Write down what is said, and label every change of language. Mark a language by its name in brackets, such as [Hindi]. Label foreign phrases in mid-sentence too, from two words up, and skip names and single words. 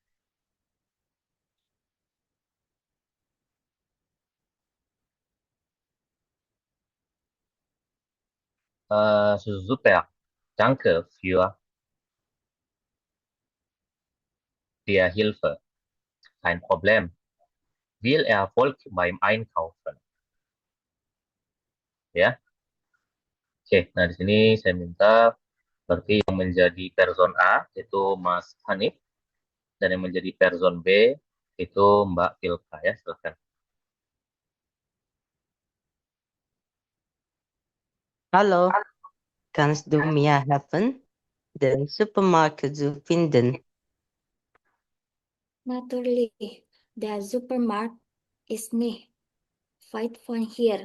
[German] Super. Danke für die Hilfe. Kein Problem. Viel Erfolg beim Einkaufen. [Indonesian] Ya. Oke, nah di sini saya minta berarti yang menjadi person A itu Mas Hanif dan yang menjadi person B itu Mbak Filka ya, silakan. [German] Hallo, kannst du mir helfen, den Supermarkt zu finden? Natürlich, der Supermarkt ist nicht weit von hier.